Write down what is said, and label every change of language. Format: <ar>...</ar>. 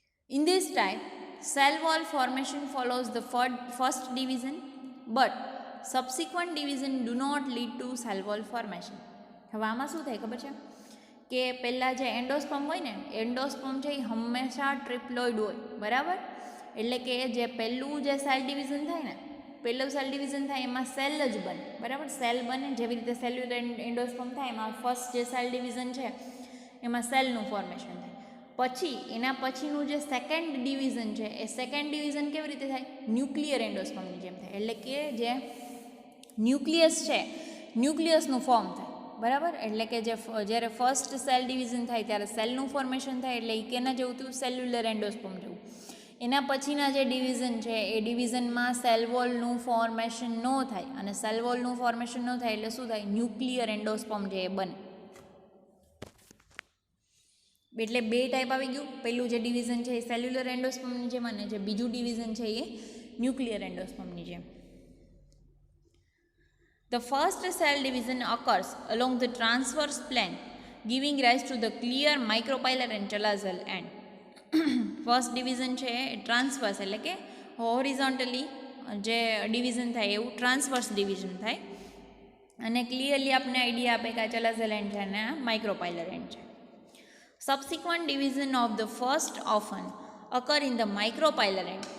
<en>In this type, cell wall formation follows the first division, but subsequent division do not lead to cell wall formation.</en> <gu>હવે આમાં શું થાય ખબર છે? કે પહેલાં જે એન્ડોસ્પર્મ હોય ને, એન્ડોસ્પર્મ છે એ હંમેશા ટ્રિપ્લોઇડ હોય. બરાબર. એટલે કે જે પહેલું જે સેલ ડિવિઝન થાય ને, પહેલું સેલ ડિવિઝન થાય એમાં સેલ જ બને. બરાબર. સેલ બને જેવી રીતે સેલ્યુલર એન્ડોસ્પર્મ થાય એમાં ફર્સ્ટ જે સેલ ડિવિઝન છે એમાં સેલનું ફોર્મેશન થાય. પછી એના પછીનું જે સેકન્ડ ડિવિઝન છે એ સેકન્ડ ડિવિઝન કેવી રીતે થાય? ન્યુક્લિયર એન્ડોસ્પર્મની જેમ થાય. એટલે કે જે ન્યુક્લિયસ છે, ન્યુક્લિયસનું ફોર્મ થાય. બરાબર. એટલે કે જ્યારે ફર્સ્ટ સેલ ડિવિઝન થાય ત્યારે સેલનું ફોર્મેશન થાય. એટલે એ કેના જેવું થયું? સેલ્યુલર એન્ડોસ્પર્મ જેવું. એના પછીના જે ડિવિઝન છે એ ડિવિઝનમાં સેલ વોલનું ફોર્મેશન ન થાય. અને સેલ વોલનું ફોર્મેશન ન થાય એટલે શું થાય? ન્યુક્લિયર એન્ડોસ્પર્મ જે એ બને. એટલે બે ટાઈપ આવી ગયું. પહેલું જે ડિવિઝન છે એ સેલ્યુલર એન્ડોસ્પર્મની જેમ અને જે બીજું ડિવિઝન છે એ ન્યુક્લિયર એન્ડોસ્પર્મની જેમ.</gu> <en>The first cell division occurs along the transverse plane, giving rise to the clear micropylar and chalazal end.</en> <gu>First division છે એ ટ્રાન્સવર્સ એટલે કે હોરિઝોન્ટલી જે ડિવિઝન થાય એવું ટ્રાન્સવર્સ ડિવિઝન થાય. અને ક્લિયરલી આપણે આઈડિયા આપે કે આ ચલાઝલ એન્ડ છે અને આ માઇક્રોપાયલર એન્ડ છે.</gu> <en>Subsequent division of the first often occur in the micropylar end.</en>